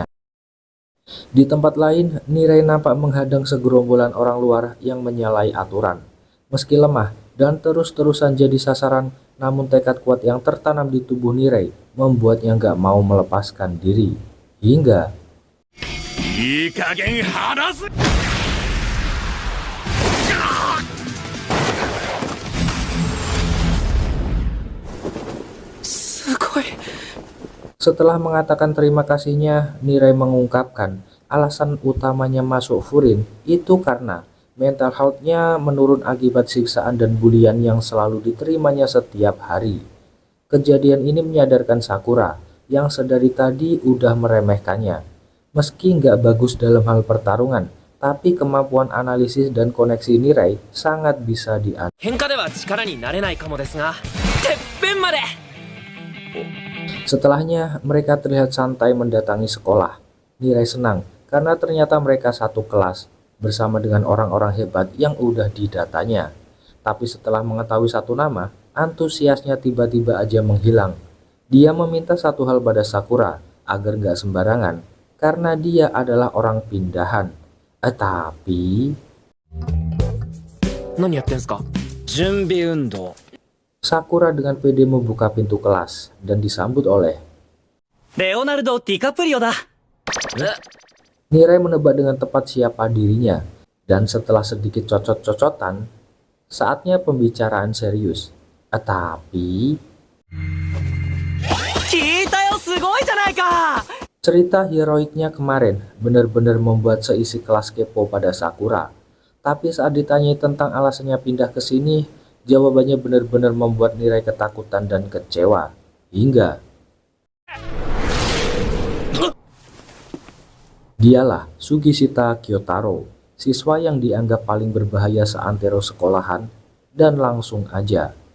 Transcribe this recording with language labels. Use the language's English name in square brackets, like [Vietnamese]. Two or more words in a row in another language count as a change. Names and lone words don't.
[Indonesian] Di tempat lain, Nirei nampak menghadang segerombolan orang luar yang menyalahi aturan. Meski lemah dan terus-terusan jadi sasaran, namun tekad kuat yang tertanam di tubuh Nirei membuatnya nggak mau melepaskan diri. Hingga [Japanese] いい加減離す。 すごい。 [Indonesian] setelah mengatakan terima kasihnya, Nirei mengungkapkan alasan utamanya masuk Furin itu karena [English] mental health- [Indonesian] nya menurun akibat siksaan dan bulian yang selalu diterimanya setiap hari. Kejadian ini menyadarkan Sakura yang sedari tadi udah meremehkannya. Meski nggak bagus dalam hal pertarungan, tapi kemampuan analisis dan koneksi Nirei sangat bisa diandalkan. [Japanese] 喧嘩では力になれないかもですが、てっぺんまで。 [Indonesian] Setelahnya, mereka terlihat santai mendatangi sekolah. Nirei senang karena ternyata mereka satu kelas bersama dengan orang-orang hebat yang udah didatanya. Tapi setelah mengetahui satu nama, antusiasnya tiba-tiba aja menghilang. Dia meminta satu hal pada Sakura agar nggak sembarangan karena dia adalah orang pindahan. Tapi [Japanese] 何やってんすか？準備運動。 [Indonesian] Sakura dengan pede membuka pintu kelas dan disambut oleh [Japanese] レオナルド・ディカプリオだ。 [Indonesian] Nirei menebak dengan tepat siapa dirinya, dan setelah sedikit cocot-cocotan, saatnya pembicaraan serius. Tapi [Japanese] 聞いたよ、すごいじゃないか。 [Indonesian] cerita heroiknya kemarin benar-benar membuat seisi kelas kepo pada Sakura. Tapi saat ditanyai tentang alasannya pindah ke sini, jawabannya benar-benar membuat Nirei ketakutan dan kecewa. Hingga dialah Sugishita Kyotaro, siswa yang dianggap paling berbahaya seantero sekolahan, dan langsung aja.